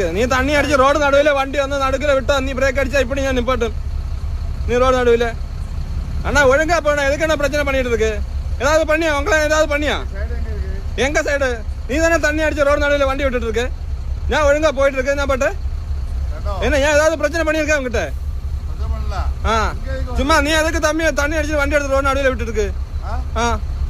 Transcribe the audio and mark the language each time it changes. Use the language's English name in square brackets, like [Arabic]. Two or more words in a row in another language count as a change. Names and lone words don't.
[Malayalam] നീ തണ്ണി അടിച്ച് റോഡ് നടുവിലെ വണ്ടി വന്ന് നടുക്കിലെ വിട്ടോ, നീ ബ്രേക്ക് അടിച്ചാ ഇപ്പഴും ഞാൻ നിപ്പാട്ടും. നീ റോഡ് നടുവിലെ [Tamil] அண்ணா ஒழுங்கா போன. எதுக்கு என்ன பிரச்சனை பண்ணிட்டு இருக்கு? ஏதாவது பண்ணியா உங்களை? ஏதாவது பண்ணியா? எங்க சைடு? நீ தானே தண்ணி அடிச்ச ரோடு நடுவில் வண்டி விட்டுட்டு இருக்கு. நான் ஒழுங்கா போயிட்டு இருக்கேன். என்ன பட்டு என்ன ஏன் ஏதாவது பிரச்சனை பண்ணியிருக்கேன் உங்ககிட்ட? ஆ சும்மா நீ எதுக்கு தண்ணி அடிச்சு வண்டி எடுத்து ரோடு நடுவில் விட்டுட்டு இருக்கு?